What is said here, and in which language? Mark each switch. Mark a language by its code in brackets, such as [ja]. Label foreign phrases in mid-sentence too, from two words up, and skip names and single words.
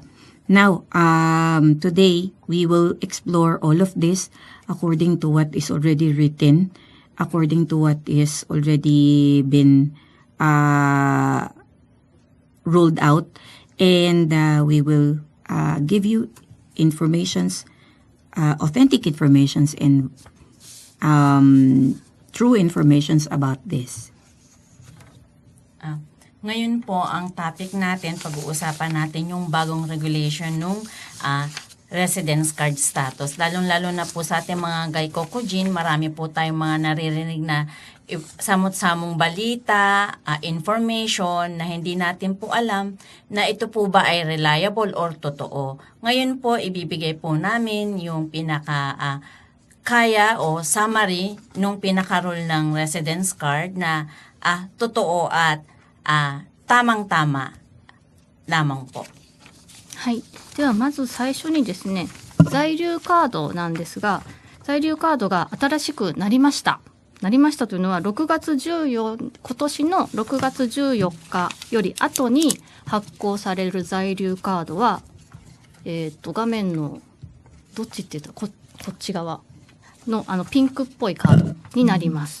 [en] Now, today, we will explore all of this according to what is already written, according to what is already been ruled out, and we will give you informations, authentic informations, and true informations about this. [tl] Ngayon po, ang topic natin, pag-uusapan natin yung bagong regulation nung residence card status. Lalong-lalo na po sa ating mga gaikokujin, marami po tayong mga naririnig na samot-samong balita, information na hindi natin po alam na ito po ba ay reliable or totoo. Ngayon po, ibibigay po namin yung kaya o summary nung pinaka-rule ng residence card na totoo at tamang-tama lamang po. [ja] はい。ではまず最初にですね、在留カードなんですが、在留カードが新しくなりました。なりましたというのは今年の6月14日より後に発行される在留カードは、画面のどっちって言ったらこっち側のピンクっぽいカードになります。